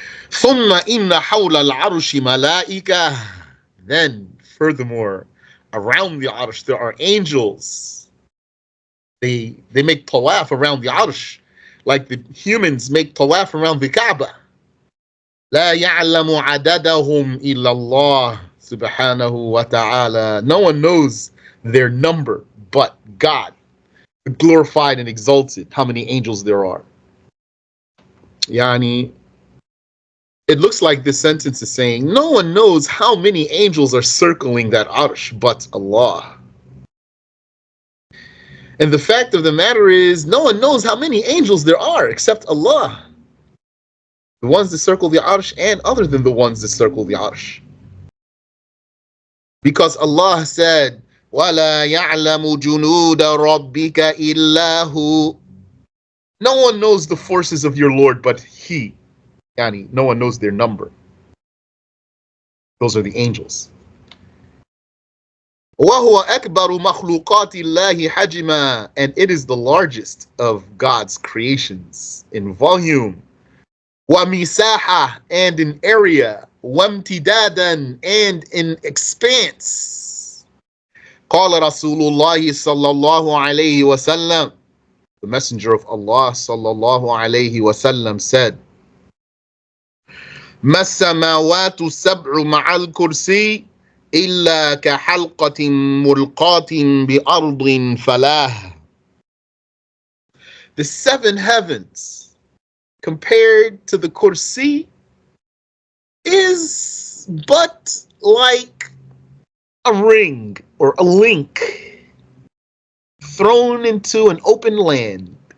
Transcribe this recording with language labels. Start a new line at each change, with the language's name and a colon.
Arabic: ثم إن حول العرش ملائكة.
English: Then, furthermore, around the Arsh there are angels. They make tawaf around the Arsh, like the humans make tawaf around the Kaaba.
Arabic: لا يعلم عددهم إلا الله سبحانه وتعالى.
English: No one knows their number but God, glorified and exalted, how many angels there are. Yani, it looks like this sentence is saying, no one knows how many angels are circling that Arsh but Allah. And the fact of the matter is, no one knows how many angels there are except Allah. The ones that circle the Arsh and other than the ones that circle the Arsh. Because Allah said,
Arabic: وَلَا يَعْلَمُ جُنُودَ رَبِّكَ إِلَّا هُ.
English: No one knows the forces of your Lord but He. Yani, no one knows their number. Those are the angels.
Arabic: وَهُوَ أَكْبَرُ مَخْلُوقَاتِ اللَّهِ حَجْمًا.
English: And it is the largest of God's creations in volume.
Arabic: وَمِسَاحَةً.
English: And in area.
Arabic: وَامْتِدَادًا.
English: And in expanse.
Arabic: قَالَ رَسُولُ اللَّهِ صَلَّى اللَّهُ عَلَيْهِ وَسَلَّمَ.
English: The Messenger of Allah
Arabic: صلى الله عليه وسلم
English: said,
Arabic: ما السماوات السبع مع الكرسي إلا كحلقة ملقاة بأرض فلاه.
English: The seven heavens compared to the kursi is but like a ring or a link thrown into an open land.